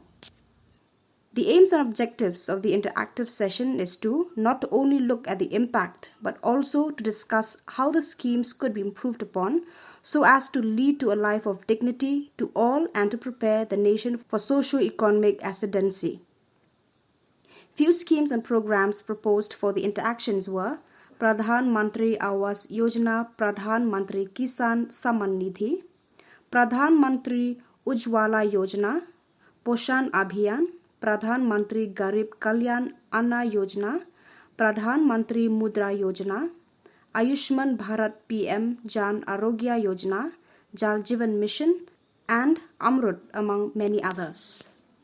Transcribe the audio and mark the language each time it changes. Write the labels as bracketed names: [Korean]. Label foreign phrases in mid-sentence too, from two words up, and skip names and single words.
[English] The aims and objectives of the interactive session is to not only look at the impact but also to discuss how the schemes could be improved upon so as to lead to a life of dignity to all and to prepare the nation for socio-economic ascendancy. Few schemes and programs proposed for the interactions were Pradhan Mantri Awas Yojana, Pradhan Mantri Kisan Samman Nidhi, Pradhan Mantri Ujwala Yojana, Poshan Abhiyan, Pradhan Mantri Garib Kalyan Anna Yojana, Pradhan Mantri Mudra Yojana, Ayushman Bharat PM Jan Arogya Yojana, Jal Jeevan Mission, and Amrut, among many others.